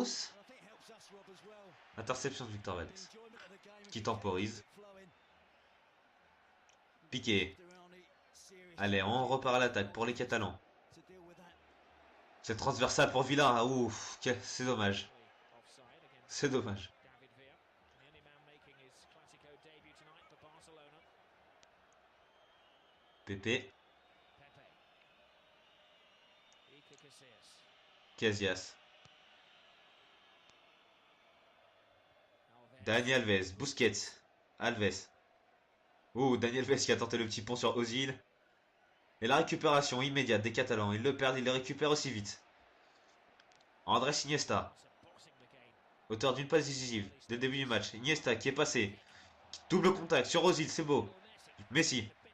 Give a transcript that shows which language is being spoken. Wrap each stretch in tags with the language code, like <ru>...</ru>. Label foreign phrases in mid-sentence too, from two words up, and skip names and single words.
<fr>Interception de Victor Valdés. Qui temporise. Piqué. Allez, on repart à l'attaque pour les Catalans. C'est transversal pour Villa. Ouf, c'est dommage. C'est dommage. Pepe. Casillas. Dani Alves. Busquets. Alves. Oh, Dani Alves qui a tenté le petit pont sur Özil. Et la récupération immédiate des Catalans. Ils le perdent, ils le récupèrent aussi vite. Andrés Iniesta. Auteur d'une passe décisive dès le début du match. Iniesta qui est passé. Double contact sur Özil, c'est beau. Messi.</fr>